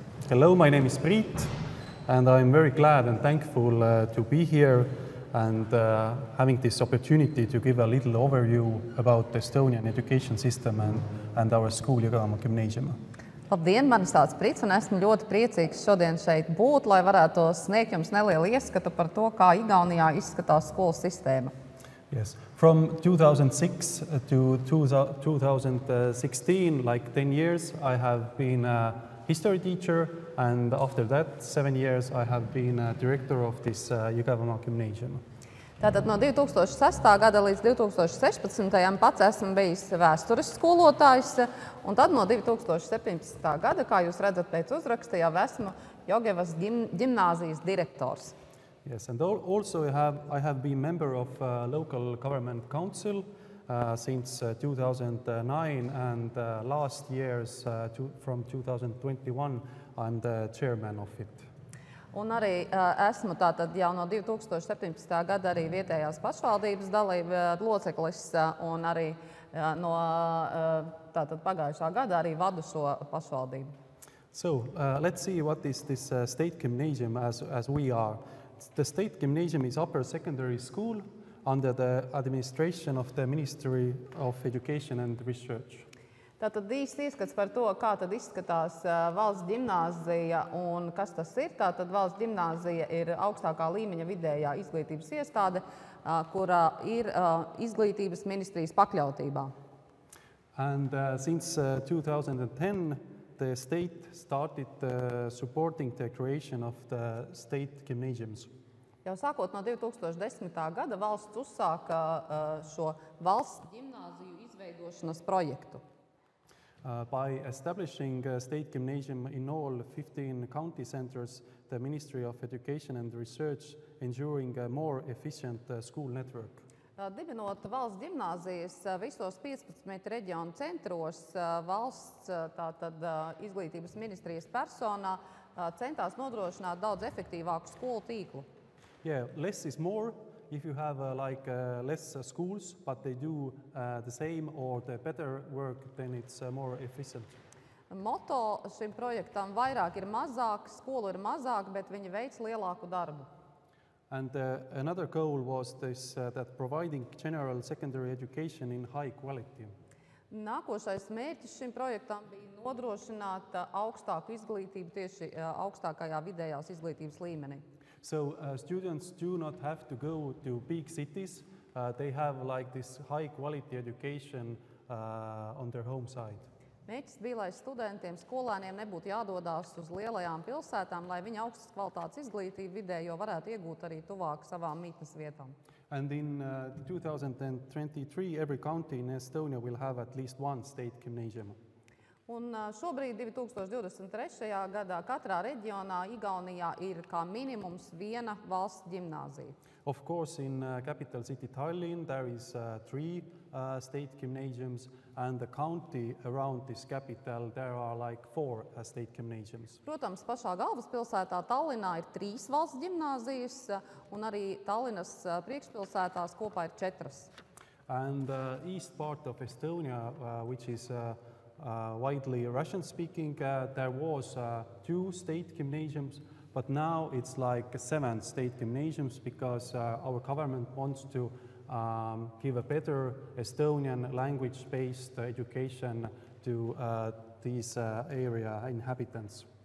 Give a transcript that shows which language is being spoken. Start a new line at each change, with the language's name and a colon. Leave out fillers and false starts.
English: Hello, my name is Priit, and I'm very glad and thankful to be here and having this opportunity to give a little overview about the Estonian education system and our school, Jõgevama Gymnasium.
Latvian: Labdien, mani sauc Prits, un esmu ļoti priecīgs šodien šeit būt, lai varētu sniegt jums nelielu ieskatu par to, kā Igaunijā izskatās skolu sistēma.
English: Yes, from 2006 to 2016, like 10 years, I have been a history teacher, and after that, 7 years, I have been a director of this Jõgevama Gymnasium.
Latvian: Tātad no 2006. Gada līdz 2016. Pats esmu bijis vēstures skolotājs, un tad no 2017. Gada, kā jūs redzat pēc uzraksta, jau esmu Jogevas ģimnāzijas direktors.
English: Yes, and also I have been member of local government council since 2009, and last years from 2021 I'm the chairman of it.
Latvian: Un arī esmu tātad jau no 2017. Gada arī vietējās pašvaldības loceklis, un arī no tātad pagājušā gada arī vadu šo pašvaldību.
English: So let's see what is this state gymnasium as we are. The state gymnasium is upper secondary school under the administration of the Ministry of Education and Research.
Latvian: Tātad īsti ieskats par to, kā tad izskatās valsts ģimnāzija un kas tas ir. Tātad valsts ģimnāzija ir augstākā līmeņa vidējā izglītības iestāde, kurā ir izglītības ministrijas pakļautībā.
English: And since 2010, the state started supporting the creation of the state gymnasiums.
Latvian: Jau sākot no 2010. Gada valsts uzsāka šo valsts ģimnāziju izveidošanas projektu.
English: By establishing a state gymnasium in all 15 county centers, the Ministry of Education and Research ensuring a more efficient school network.
Latvian: Dibinot valsts ģimnāzijas visos 15 reģionu centros, valsts tātad izglītības ministrijas personā centās nodrošināt daudz efektīvāku skolu tīklu.
English: Yeah, less is more. If you have less schools, but they do the same or the better work, then it's more efficient.
Latvian: Moto šim projektam vairāk ir mazāk, skolu ir mazāk, bet viņi veic lielāku darbu.
English: And another goal was this, that providing general secondary education in high quality.
Latvian: Nākošais mērķis šim projektam bija nodrošināt augstāku izglītību tieši augstākajā vidējās izglītības līmenī.
English: So students do not have to go to big cities. They have like this high quality education on their home side.
Latvian: Mērķis bija, lai studentiem, skolēniem nebūtu jādodās uz lielajām pilsētām, lai viņi augstas kvalitātes izglītību vidējo varētu iegūt arī tuvāk savām mītnes vietām.
English: And in 2023, every county in Estonia will have at least one state gymnasium.
Latvian: Un šobrīd 2023. Gadā katrā reģionā Igaunijā ir kā minimums viena valsts ģimnāzija.
English: Of course, in capital city Tallinn, there is 3 state gymnasiums, and the county around this capital, there are like 4 state gymnasiums.
Latvian: Protams, pašā galvaspilsētā Tallinā ir 3 valsts ģimnāzijas, un arī Tallinas priekšpilsētās kopā ir 4.
English: And east part of Estonia, which is widely Russian-speaking, there was 2 state gymnasiums, but now it's like 7 state gymnasiums because our government wants to give a better Estonian language-based education to these area inhabitants.